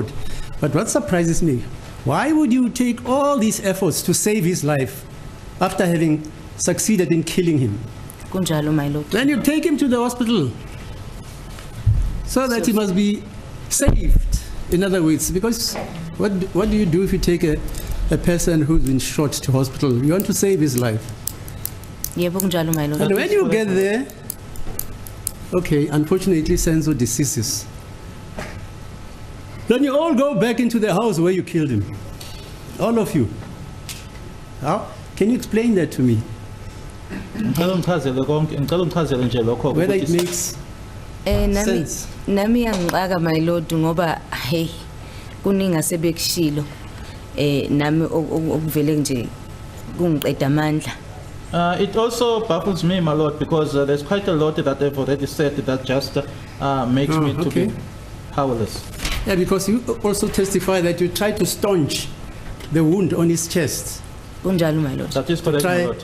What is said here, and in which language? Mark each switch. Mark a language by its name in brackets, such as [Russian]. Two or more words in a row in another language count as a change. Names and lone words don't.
[English] But what surprises me, why would you take all these efforts to save his life after having succeeded in killing him? Kunjalo, my lord. Then you take him to the hospital so that he must be saved. In other words, because what do you do if you take a person who's been shot to hospital? You want to save his life. [Zulu] Yebo kunjalo, [English] my lord. And when you get there, okay, unfortunately Senzo deceases. Then you all go back into the house where you killed him. All of you. How? Can you explain that to me? Whether it makes sense. [Zulu] Nami angixaka, [English] my lord, [Zulu] ngoba hey kuninga sebekushilo nami okuvele nje kungiqeda amandla. [English] It also baffles me, my lord, because there's quite a lot that they've already said that just makes me to be powerless. Yeah, because you also testify that you tried to staunch the wound on his chest. Kunjalo, my lord. That is correct, my lord.